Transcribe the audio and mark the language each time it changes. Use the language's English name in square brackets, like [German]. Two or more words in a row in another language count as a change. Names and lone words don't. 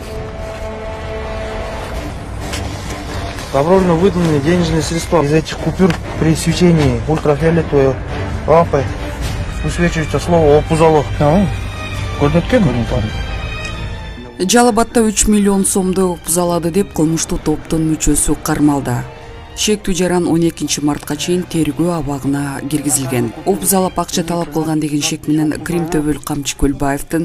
[Russian] Добровольно выданные денежные средства из этих купюр при свечении ультрафиолетовой лампой высвечивается слово «опузало». [Kyrgyz] Жалабатта 3 миллион сомду пузалады деп кылмыштуу топтун мүчөсү кармалды. Шектүү жаран 12 мартка чейин тергөө абагына киргизилген. Опузалап акча талап кылган деген шек менен Крим Төбөл Камчы Көлбаевдин